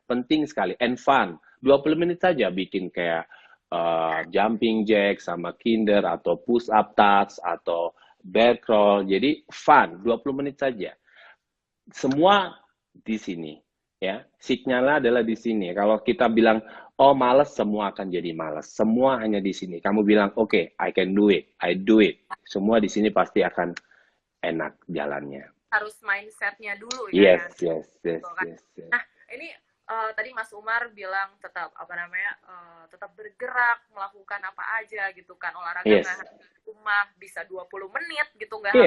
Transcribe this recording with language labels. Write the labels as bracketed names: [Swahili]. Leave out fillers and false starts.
[Indonesian] Penting sekali, [English] and fun. [Indonesian] 20 menit saja bikin kayak jumping jack sama kinder, atau push up touch, atau bear crawl. Jadi fun, 20 menit saja. Semua di sini. Ya, signalnya adalah di sini. Kalau kita bilang, oh males, semua akan jadi males. Semua hanya di sini. Kamu bilang, oke, [English] okay, I can do it, I do it. [Indonesian] Semua di sini pasti akan enak jalannya. Harus mindsetnya dulu ya. [English] Yes. [Indonesian] Nah, ini tadi Mas Umar bilang tetap tetap bergerak, melakukan apa aja gitu kan, olahraga nggak harus di rumah, bisa 20 menit gitu nggak harus.